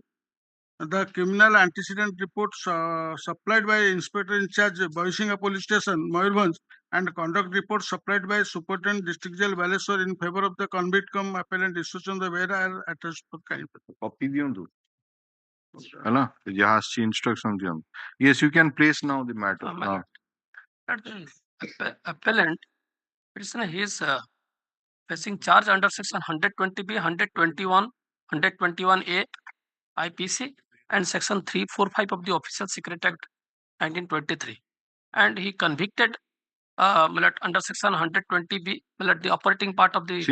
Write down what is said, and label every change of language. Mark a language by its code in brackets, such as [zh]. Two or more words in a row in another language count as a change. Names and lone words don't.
[en] The criminal antecedent report supplied by Inspector in Charge, Boisinga Police Station, Mayurbhanj, and conduct report supplied by Superintendent District Jail, Baleshwar in favor of the convict cum appellant Ishwar Chandra Behera are attached for kind. [or] Copy ଦିଅନ୍ତୁ ହେଲା ଯାହା ଆସିଛି instruction ଦିଅନ୍ତୁ. [en] Yes, you can place now the matter. The appellant, he is facing charge under section 120B, 121, 121A IPC and section 345 of the Official Secret Act 1923, and he convicted under section 120B, the operating part of the.